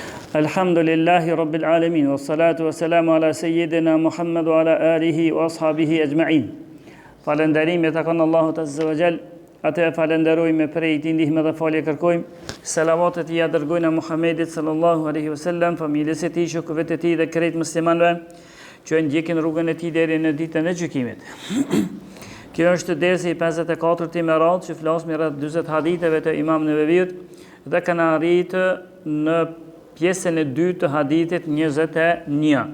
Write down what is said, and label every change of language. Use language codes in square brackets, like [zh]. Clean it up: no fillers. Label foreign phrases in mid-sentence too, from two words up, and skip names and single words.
[ar] الحمد لله رب العالمين والصلاة والسلام على سيدنا محمد وعلى آله وأصحابه أجمعين. [sq] Falenderimi e takon Allahut [ar] عز وجل, [sq] atë falenderojmë prej tij ndihmë dhe falje kërkojmë. Selavatet i dërgojnë Muhammedit [ar] صلى الله عليه وسلم, [sq] familjes së tij, shokëve të tij dhe krejt muslimanëve që ndjekin rrugën e tij deri në ditën e gjykimit. Kjo është dersi i 54 me radhë që flasim rreth 40 haditheve të Imam Neveviut dhe kanë arritur në pjesën e dytë të hadithit 21.